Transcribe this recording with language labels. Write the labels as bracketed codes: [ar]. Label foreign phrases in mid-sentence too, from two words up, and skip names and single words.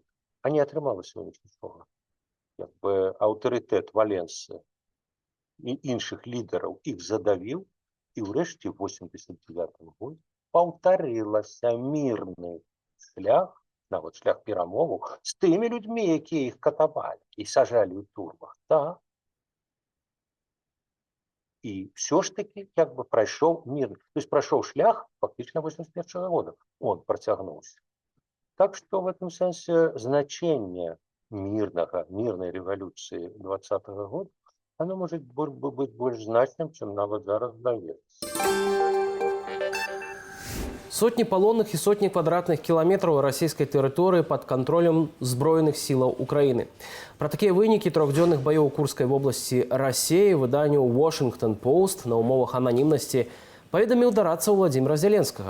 [be] А не атрымалася у них нічога. Як бы аўтарытэт Валенса і іншых лідараў іх задавіў, і ўрэшце в 89 годзе паўтарылася мірны шлях, нават шлях перамоваў з тымі людзьмі, якія іх катавалі і сажалі ў турмах. Так. І все ж таки як бы прайшоў мир. [ru] То есть [be] прайшоў шлях фактично 81 года. Он працягнуўся. [ru] Так что в этом сенсе значение мирной революции 20-го года, оно может быть больше значным, чем [be] нават зараз здаецца. Сотні палонных і сотні квадратных кіламетраў расійскай тэрыторыі пад кантролем зброеных сілаў Украіны. Пра такія вынікі трохдзённых баёў у Курскай вобласці Расіі выданню Washington Post на умовах ананімнасці паведаміў дарадца Владзіміра Зеленскага.